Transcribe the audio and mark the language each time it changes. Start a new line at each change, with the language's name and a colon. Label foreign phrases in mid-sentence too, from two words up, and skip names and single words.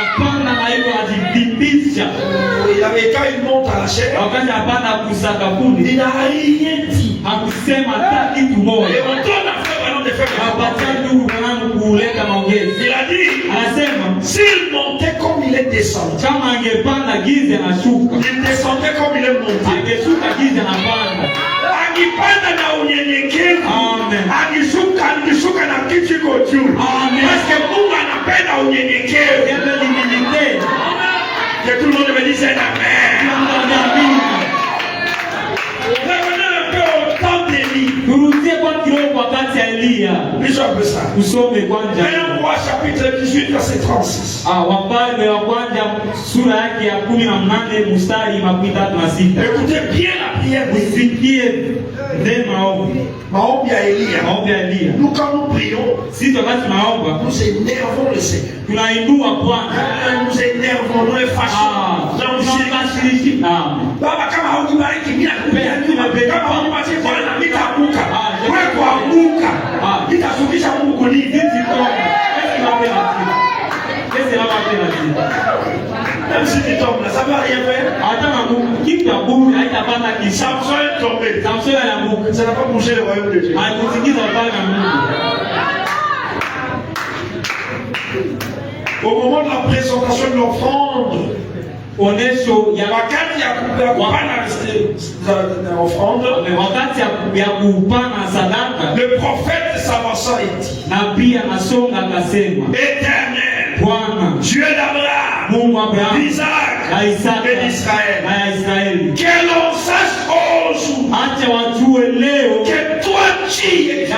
French: Et quand il monte à la chair, il n'a rien dit. Et on donne à faire vraiment des faits. Il a dit, s'il montait comme il est descendu, il descendait comme il est monté.
Swahili: Akipanda na unyenyekevu, akishuka unyenyekevu.
French: Que tout le monde me dise un amen. Revenons un peu au temps d'Élie. Lisons un peu ça. Maintenant, roi chapitre 18, verset 36. Écoutez bien la prière d'Élie. Maombi à Élie. Nous, quand nous prions, nous énervons le Seigneur. Nous énervons, nous les fâchons.
Swahili: Baba, kama haukubariki mimi nakupigia kama haukupatia Bwana nitaanguka. Wewe kuanguka. Nitafundisha Mungu kunini?
French: Même si tu tombes là, ça va rien faire. Samson est tombé. Ça n'a pas bougé le royaume de Dieu. Au moment de la présentation de l'offrande,
Swahili: wakati ya kupana offrande,
French: le prophète s'avança et dit: Éternel, Dieu d'Abraham, d'Isaac et d'Israël, que l'on sache aujourd'hui que toi tu es.